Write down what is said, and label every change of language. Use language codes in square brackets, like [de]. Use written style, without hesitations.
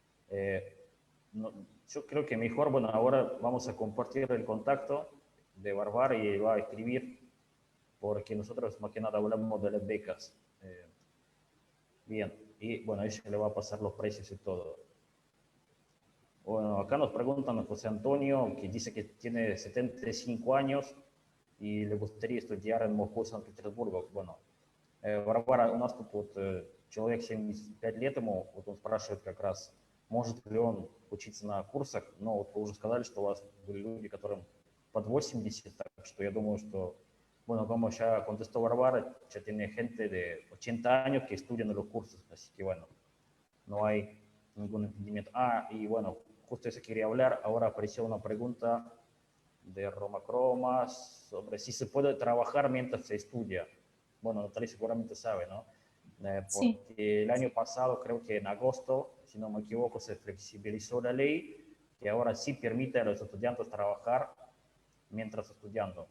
[es] Eh, no, yo creo que mejor, bueno, ahora vamos a compartir el contacto de Bárbara y va a escribir, porque nosotros más que nada hablamos de las becas. Bien, y bueno, ella le va a pasar los precios y todo. Bueno, acá nos preguntan a José Antonio, que dice que tiene 75 años [ru] и [es] le gustaría estudiar en Moscú, Санкт-Петербург. Bueno, [ru] Варвара, у нас тут вот человек 75 лет ему, вот он спрашивает как раз, может ли он учиться на курсах, но вот вы уже сказали, что у вас были люди, которым под 80, так что я думаю, что, [es] bueno, como ya contestó Bárbara, ya tiene gente de 80 años que estudian en los cursos, así que bueno, no hay ningún entendimiento. Ah, y bueno, justo eso quería hablar, ahora apareció una pregunta de Roma Cromas sobre si se puede trabajar mientras se estudia. Bueno, Natalie seguramente sabe, ¿no? Sí. Porque el año pasado, creo que en agosto, si no me equivoco, se flexibilizó la ley que ahora sí permite a los estudiantes trabajar mientras estudiando.